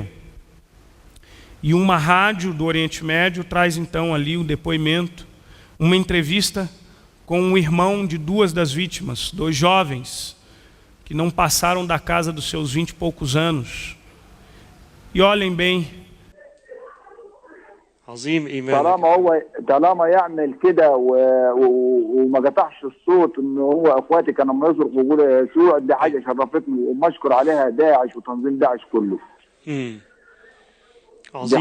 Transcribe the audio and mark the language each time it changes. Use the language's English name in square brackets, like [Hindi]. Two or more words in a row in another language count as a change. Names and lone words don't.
[Portuguese] E uma rádio do Oriente Médio traz então ali o depoimento, uma entrevista com um irmão de duas das vítimas, 2 jovens, que não passaram da casa dos seus 20 e poucos anos. E olhem bem. [Arabic] طالما يعمل كده وما قطعش الصوت ان هو اخواتي كانوا لما يصرخوا يقولوا يسوع، دي حاجه شرفتني وما اشكر عليها داعش وتنظيم داعش كله. عظيم.